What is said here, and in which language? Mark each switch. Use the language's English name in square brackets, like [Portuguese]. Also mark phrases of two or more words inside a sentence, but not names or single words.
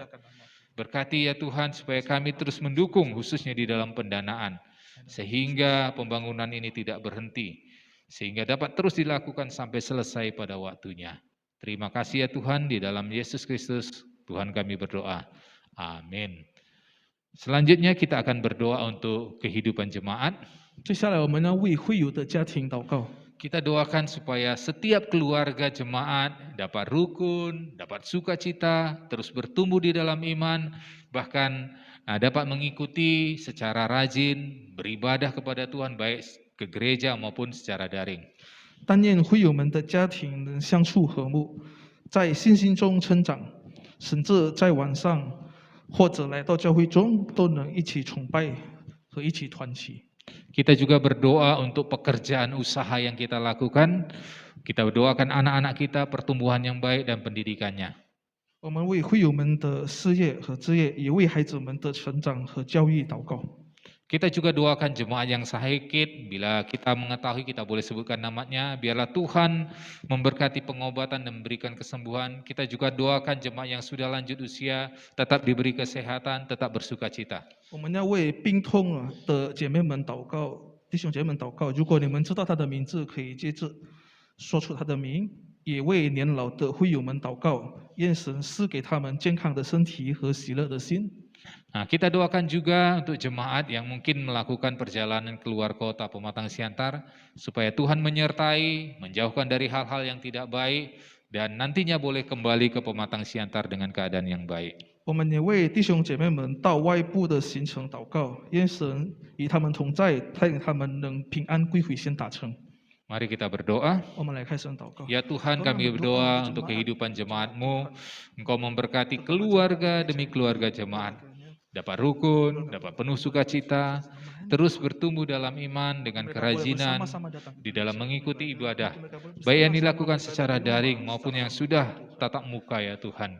[Indonesian] Berkati ya Tuhan supaya kami terus mendukung khususnya di dalam pendanaan, sehingga pembangunan ini tidak berhenti, sehingga dapat terus dilakukan sampai selesai pada waktunya. Terima kasih ya Tuhan, di dalam Yesus Kristus Tuhan kami berdoa. Amin. Selanjutnya kita akan berdoa untuk kehidupan jemaat. [Chinese] 接下来我们要为会友的家庭祷告。 [Indonesian] Kita doakan supaya setiap keluarga jemaat dapat rukun, dapat sukacita, terus bertumbuh di dalam iman, bahkan dapat mengikuti secara rajin beribadah kepada Tuhan baik ke gereja maupun secara daring. [Chinese] 但愿会友们的家庭能相处和睦，在信心中成长，甚至在晚上或者来到教会中都能一起崇拜和一起团契。 [Indonesian] Kita juga berdoa untuk pekerjaan usaha yang kita lakukan. Kita berdoakan anak-anak kita pertumbuhan yang baik dan pendidikannya. [Chinese] 我们为会友们的事业和职业，也为孩子们的成长和教育祷告。 [Indonesian] Kita juga doakan jemaat yang sakit, bila kita mengetahui kita boleh sebutkan namanya, biarlah Tuhan memberkati pengobatan dan memberikan kesembuhan. Kita juga doakan jemaat yang sudah lanjut usia, tetap diberi kesehatan, tetap bersukacita. [Chinese] 我们要为病痛的姐妹们祷告，弟兄姐妹们祷告。如果你们知道他的名字，可以接着说出他的名。也为年老的会友们祷告，愿神赐给他们健康的身体和喜乐的心。 [Indonesian] Nah, kita doakan juga untuk jemaat yang mungkin melakukan perjalanan keluar kota Pematang Siantar, supaya Tuhan menyertai, menjauhkan dari hal-hal yang tidak baik, dan nantinya boleh kembali ke Pematang Siantar dengan keadaan yang baik. [Chinese] 我们也为弟兄姐妹们到外部的行程祷告，愿神与他们同在，带领他们能平安归回先达成。 [Indonesian] Mari kita berdoa. [Chinese] 我们来开声祷告。 [Indonesian] Ya Tuhan, kami berdoa untuk kehidupan jemaat-Mu. Engkau memberkati keluarga demi keluarga jemaat. Dapat rukun, dapat penuh sukacita, terus bertumbuh dalam iman dengan kerajinan di dalam mengikuti ibadah, baik yang dilakukan secara daring maupun yang sudah tatap muka ya Tuhan.